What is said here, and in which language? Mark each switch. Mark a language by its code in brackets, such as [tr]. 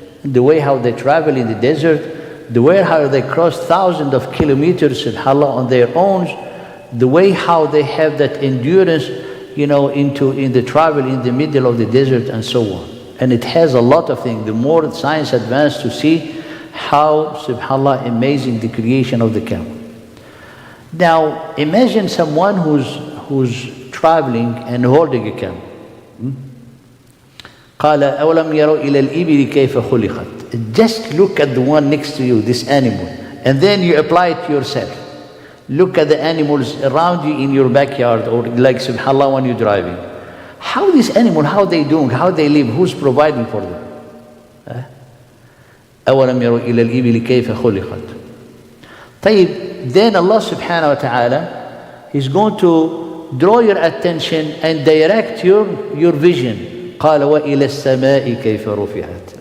[en] The way how they travel in the desert, the way how they cross thousands of kilometers, subhanAllah, on their own, the way how they have that endurance, in the travel in the middle of the desert and so on. And it has a lot of things. The more science advances to see how, subhanAllah, amazing the creation of the camel. Now, imagine someone who's traveling and holding a camel. [ar] قال أولم يروا إلى الإبل كيف خلقت. [en] Just look at the one next to you, this animal, and then you apply it to yourself. Look at the animals around you in your backyard, or like, subhanAllah, when you're driving. How this animal, how they doing, how they live, who's providing for them? [ar] أولم يروا إلى الإبل كيف خلقت. [en] طيب, then Allah subhanahu wa ta'ala is going to draw your attention and direct your vision. [ar] قال وإلى السماء كيف رفعت.